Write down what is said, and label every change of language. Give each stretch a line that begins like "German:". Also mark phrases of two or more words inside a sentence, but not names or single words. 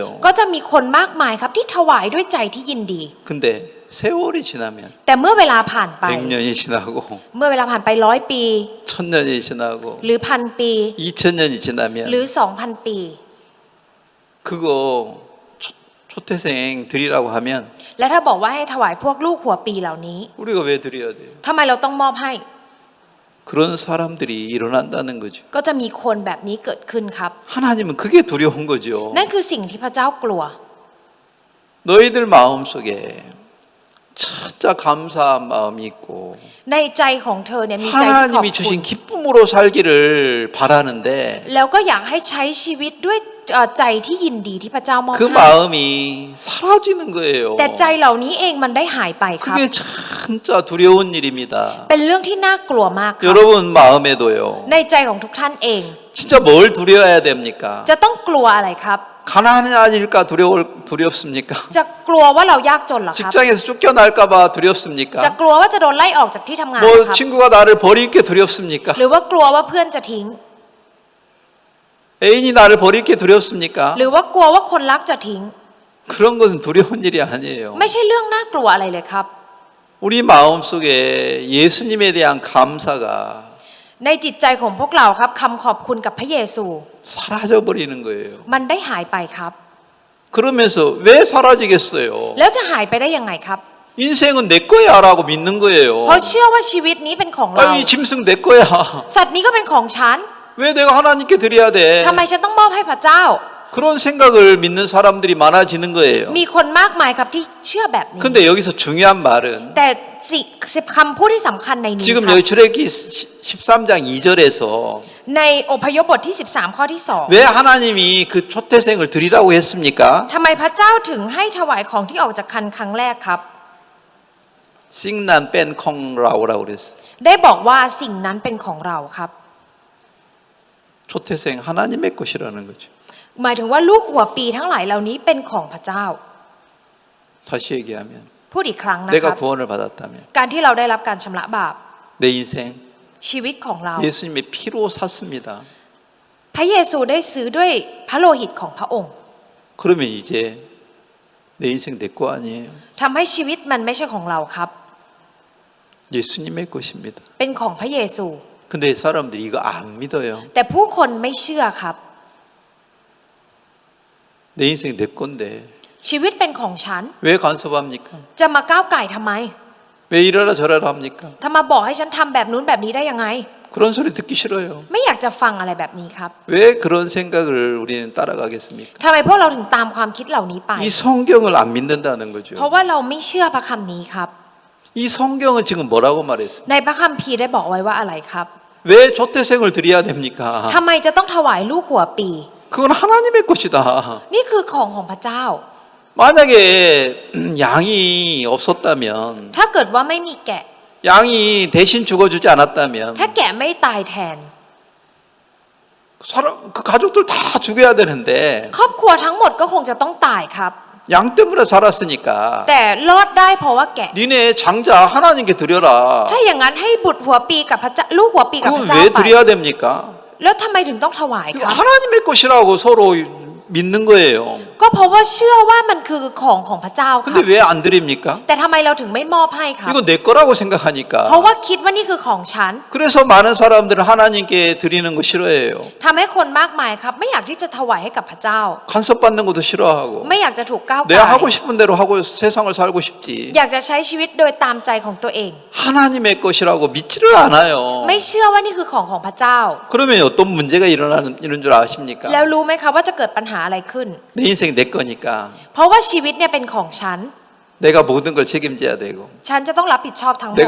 Thai: ก็จะมีคนมากมายครับที่ถวายด้วยใจที่ยินดี
Korean: 근데 세월이 지나면
Thai: แต่เมื่อเวลาผ่านไป
Korean: 100년이 지나고
Thai: เมื่อเวลาผ่านไป100 ปี
Korean: 1000년이 지나고
Thai: หรือ 1,000 ปี
Korean: 2000년이 지나면
Thai: หรือ 2,000 ปี
Korean: 그거 초태생 드리라고 하면
Thai: และถ้าบอกว่าให้ถวายพวกลูกหัวปีเหล่านี้
Korean: 우리가 왜 드려야 돼요?
Thai: ทำไมเราต้องมอบให้
Korean: 그런 사람들이 일어난다는 거죠.
Thai: ก็จะมีคนแบบนี้เกิดขึ้นครับ
Korean: 하나님은 그게 두려운 거죠.
Thai: นั่นคือสิ่งที่พระเจ้ากลัว
Korean: 너희들 마음속에 진짜 감사한 마음이 있고
Thai: ในใจของเธอเนี่ยมีใจที่ขอบ
Korean: 하나님이
Thai: คุณ
Korean: 주신 기쁨으로 살기를 바라는데
Thai: แล้วก็อยากให้ใช้ชีวิตด้วยใจที่ยินดีที่พระเจ้ามอบ
Korean: 그
Thai: ให้
Korean: 마음이 사라지는 거예요.
Thai: แต่ใจเหล่านี้เองมันได้หายไปครับ
Korean: 그게 진짜 두려운 일입니다.
Thai: เป็นเรื่องที่น่ากลัวมากครับ
Korean: 여러분 마음에도요.
Thai: ในใจของทุกท่านเอง
Korean: 진짜 뭘 두려워야 됩니까?
Thai: จะต้องกลัวอะไรครับ
Korean: 가난해질까 두렵습니까?
Thai: จะกลัวว่าเรายากจนเหรอครับ
Korean: 직장에서 쫓겨날까봐
Thai: จะ
Korean: 두렵습니까?
Thai: กลัวว่าจะโดนไล่ออกจากที่ทำงาน
Korean: 뭐
Thai: ครับ
Korean: 친구가 나를 버릴 게 두렵습니까?
Thai: หรือว่ากลัวว่าเพื่อนจะทิ้ง
Korean: 애인이 나를 버릴 게 두렵습니까?
Thai: หรือว่ากลัวว่าคนรักจะทิ้ง
Korean: 그런 것은 두려운 일이 아니에요.
Thai: ไม่ใช่เรื่องน่ากลัวอะไรเลยครับ
Korean: 우리 마음속에 예수님에 대한 감사가
Thai: ในจิตใจของพวกเราครับคำขอบคุณกับพระเยซู
Korean: 사라져 버리는 거예요.
Thai: มันได้หายไปครับ
Korean: 그러면서 왜 사라지겠어요?
Thai: แล้วจะหายไปได้ยังไงครับ
Korean: 인생은 내 거야라고 믿는 거예요.
Thai: เพราะเชื่อว่าชีวิตนี้เป็นของเรา
Korean: 이 짐승 내 거야.
Thai: สัตว์นี้ก็เป็นของฉัน
Korean: 왜 내가 하나님께 드려야 돼?
Thai: ทำไมฉันต้องมอบให้พระเจ้า
Korean: 그런 생각을 믿는 사람들이 많아지는 거예요.
Thai: มีคนมากมายครับที่เชื่อแบบนี้
Korean: 근데 여기서 중요한 말은
Thai: แต่คำพูดที่สำคัญในนี้
Korean: 지금
Thai: ครับ
Korean: 여기 출애굽기 13장 2절에서
Thai: ในอพยพบทที่ 13 ข้อที่
Korean: 왜 하나님이 그 초태생을 드리라고 했습니까?
Thai: 2ทำไมพระเจ้าถึงให้ถวายของที่ออกจากคันครั้งแรกครับ
Korean: 싱난 뺀 콩라오라고 그랬어요.
Thai: ได้บอกว่าสิ่งนั้นเป็นของเราครับ
Korean: 초태생 하나님의 것이라는 거죠.
Thai: หมายถึงว่าลูกหัวปีทั้งหลายเหล่านี้เป็นของพระเจ้า
Korean: 다시 얘기하면
Thai: พูดอีกครั้งนะค
Korean: 내가
Thai: รับ
Korean: 구원을 받았다면
Thai: การที่เราได้รับการชำระบาป
Korean: 내 인생
Thai: ชีวิตของเรา
Korean: 예수님의 피로 샀습니다.
Thai: พระเยซูได้ซื้อด้วยพระโลหิตของพระองค์
Korean: 그러면 이제 내 인생 내 거 아니에요.
Thai: ทำให้ชีวิตมันไม่ใช่ของเราครับ
Korean: 예수님의 것입니다.
Thai: เป็นของพระเยซู
Korean: 근데 사람들이 이거 안 믿어요.
Thai: แต่ผู้คนไม่เชื่อครับ
Korean: 내 인생 내 건데
Thai: ชีวิตเป็นของฉัน
Korean: 왜 간섭합니까?
Thai: จะมาก้าวไก่ทำไม
Korean: 왜 이러라 저러라 합니까?
Thai: ถ้ามาบอกให้ฉันทำแบบนู้นแบบนี้ได้ยังไง
Korean: 그런 소리 듣기 싫어요.
Thai: ไม่อยากจะฟังอะไรแบบนี้ครับ
Korean: 왜 그런 생각을 우리는 따라가겠습니까?
Thai: ทำไมพวกเราถึงตามความคิดเหล่านี้ไป
Korean: 이 성경을 안 믿는다는
Thai: เพ
Korean: 거죠.
Thai: ราะว่าเราไม่เชื่อพระคำนี้ครับ
Korean: 이 성경은 지금 뭐라고 말했어요?
Thai: ในพระคัมภีร์ได้บอกไว้ว่าอะไรครับ
Korean: 왜 조태생을 드려야 됩니까?
Thai: ทำไมจะต้องถวายลูกหัวปี
Korean: 그건 하나님의 것이다.
Thai: นี่คือของพระเจ้า
Korean: 만약에 양이 없었다면
Thai: ถ้าเกิดว่าไม่มีแกะ
Korean: 양이 대신 죽어주지
Thai: ถ้า
Korean: 않았다면
Thai: แกะไม่ตายแทน
Korean: 사람 그 가족들 다 죽여야 되는데
Thai: ครอบครัวทั้งหมดก็คงจะต้องตายครับ
Korean: 양 때문에 살았으니까
Thai: แต่รอดได้เพราะว่าแกะ
Korean: 니네 장자 하나님께 드려라.
Thai: ถ้าอย่างนั้นให้บุตรหัวปีกับพระเจ้าลูกหัวปีกับพ
Korean: 그건
Thai: ระเจ้า
Korean: 왜
Thai: ไป
Korean: 드려야 됩니까?
Thai: แล้วทำไมถึงต้องถวาย
Korean: 이거
Thai: ครับ
Korean: 하나님의 것이라고 서로 믿는 거예요.
Thai: ก็เพราะว่าเชื่อว่ามันคือของพระเจ้าค
Korean: 근데
Thai: รับ
Korean: 왜 안 드립니까?
Thai: แต่ทำไมเราถึงไม่มอบให้ครับ
Korean: 이거 내 거라고
Thai: เพราะ
Korean: 생각하니까.
Thai: ว่าคิดว่านี่คือของฉัน
Korean: 그래서 많은 사람들은 하나님께 드리는 거 싫어해요.
Thai: ทำให้คนมากมายครับ ไม่อยากที่จะถวายให้กับพระเจ้า
Korean: 간섭받는 것도 싫어하고.
Thai: ไม่อยากจะถูกก้าวไก่
Korean: 내가 하고 싶은 대로 하고 세상을 살고 싶지.
Thai: อยากจะใช้ชีวิตโดยตามใจของตัวเอง
Korean: 하나님의 것이라고 믿지를 않아요.
Thai: ไม่เชื่อว่านี่คือของพระเจ้า
Korean: 그러면 어떤 문제가 일어나는 줄 아십니까?
Thai: แล้วรู้ไหมครับว่าจะเกิดปัญหาอะไรขึ้น
Korean: 내 인생 내 거니까
Thai: เพราะว่าชีวิตเนี่ยเป็นของฉัน
Korean: 내가 모든 걸 책임져야 되고
Thai: ฉันจะต้องรับผิดชอบทั้งหมด